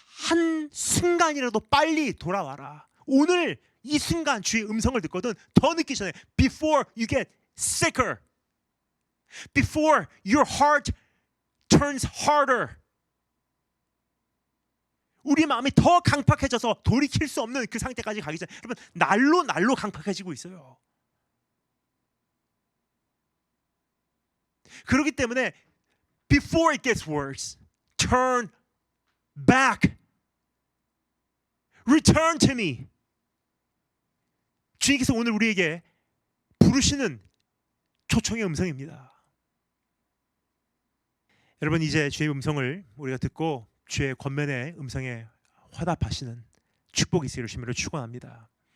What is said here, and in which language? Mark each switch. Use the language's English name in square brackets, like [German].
[Korean] 한 순간이라도 빨리 돌아와라. 오늘 이 순간 주의 음성을 듣거든 더 늦기 전에 [English] before you get sicker, before your heart turns harder, [Korean] 우리 마음이 더 강팍해져서 돌이킬 수 없는 그 상태까지 가기 전에 여러분 날로 강팍해지고 있어요. 그렇기 때문에 [English] before it gets worse, turn back, return to me. [Korean] 주님께서 오늘 우리에게 부르시는 초청의 음성입니다. 여러분 이제 주의 음성을 우리가 듣고 주의 권면의 음성에 화답하시는 축복이 있으리를 주님으로 축원합니다.